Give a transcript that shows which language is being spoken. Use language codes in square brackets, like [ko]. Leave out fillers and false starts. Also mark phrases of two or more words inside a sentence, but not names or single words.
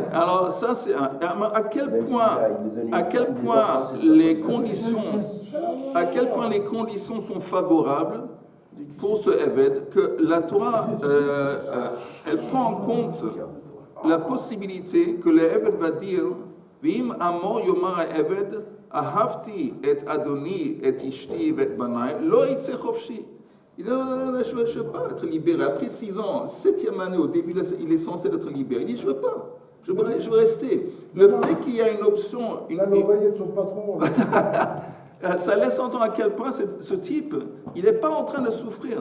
[fr] Alors ça, c'est à quel point les conditions sont favorables pour ce Eved, que la Torah, elle prend en compte la possibilité que le Eved va dire [he] ואם אמר יאמר עבד אהבתי את אדני את אשתי את בני לא יצא חפשי. [fr] Il dit non, je ne veux pas être libéré. Après 6 ans, 7e année, au début, il est censé être libéré. Il dit je ne veux pas. Je veux rester. Le fait qu'il y a une option... l'envoyer de son patron. Ça laisse entendre à quel point ce type, il n'est pas en train de souffrir.